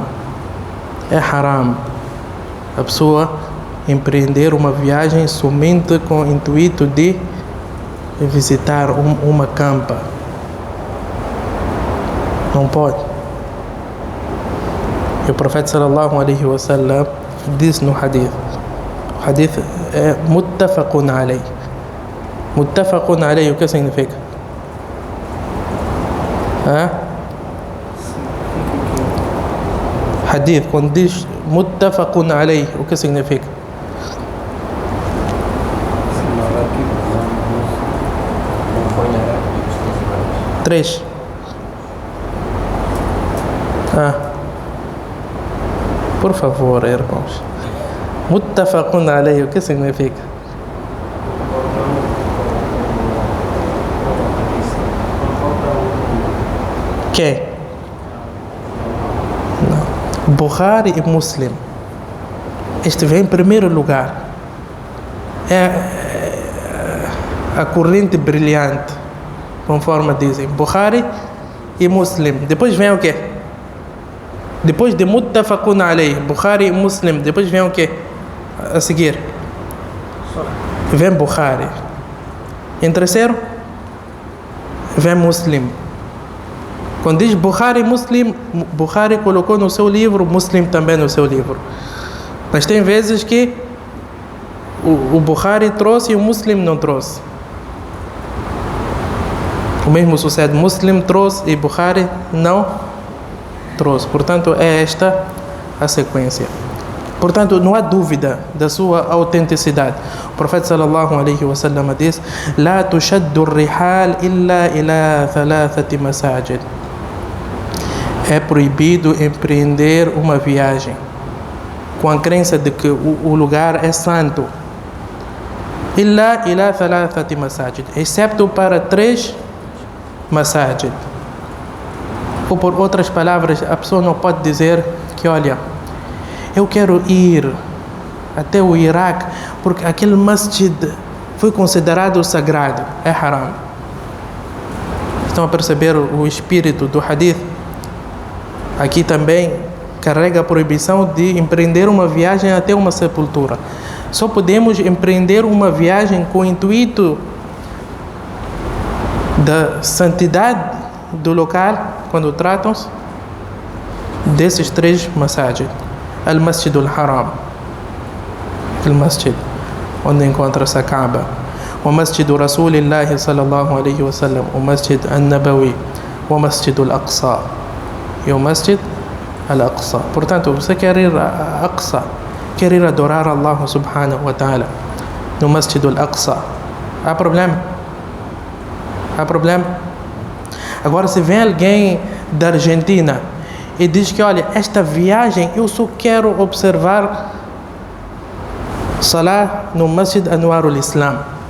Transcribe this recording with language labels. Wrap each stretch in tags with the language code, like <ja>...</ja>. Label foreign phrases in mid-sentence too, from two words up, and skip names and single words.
<pt>É haram a pessoa empreender uma viagem somente com o intuito de visitar uma campa. Não pode. E o Profeta</pt> <ar>صلى الله عليه وسلم</ar> <pt>disse no hadith. O hadith é</pt> <ar>متفق عليه. متفق عليه,</ar> <pt>o que significa? Hadith, quando diz</pt> <ar>متفق عليه,</ar> <pt>o que significa? Três. Por favor, irmãos.</pt> <ar>متفق عليه,</ar> <pt>o que significa? Quem? Não. Bukhari e Muslim. Este vem em primeiro lugar. É a corrente brilhante, conforme dizem. Bukhari e Muslim. Depois vem o quê? Depois de</pt> <ar>متفق عليه,</ar> <pt>Bukhari e Muslim, depois vem o quê? A seguir. Vem Bukhari. Em terceiro, vem Muslim. Quando diz Bukhari e Muslim, Bukhari colocou no seu livro, Muslim também no seu livro. Mas tem vezes que o Bukhari trouxe e o Muslim não trouxe. O mesmo sucede, Muslim trouxe e Bukhari não trouxe. Portanto, é esta a sequência. Portanto, não há dúvida da sua autenticidade. O Profeta</pt> <ar>صلى الله عليه وسلم</ar> <pt>diz:</pt> <ar>"لا تشد الرحال إلا إلى ثلاثة مساجد."</ar> <pt>É proibido empreender uma viagem com a crença de que o lugar é santo.</pt> <ar>إلا إلى ثلاثة مساجد,</ar> <pt>excepto para 3 masajid. Ou por outras palavras, a pessoa não pode dizer que, olha, eu quero ir até o Iraque porque aquele masjid foi considerado sagrado. É haram. Estão a perceber o espírito do hadith? Aqui também carrega a proibição de empreender uma viagem até uma sepultura. Só podemos empreender uma viagem com o intuito da santidade do local quando tratam-se desses três masajid. Al-Masjid al-Haram, aquele masjid onde encontra-se a Kaaba, o Masjid Rasulillah</pt> <ar>صلى الله عليه وسلم,</ar> <pt>o Masjid al-Nabawi, o Masjid al-Aqsa e o Masjid al-Aqsa. Portanto, você quer ir a Aqsa, quer ir adorar Allah</pt> <ar>سبحانه وتعالى</ar> <pt>no Masjid al-Aqsa, há problema? Há problema? Agora, se vem alguém da Argentina e diz que, olha, esta viagem eu só quero observar Salah no Masjid Anwarul Islam.</pt>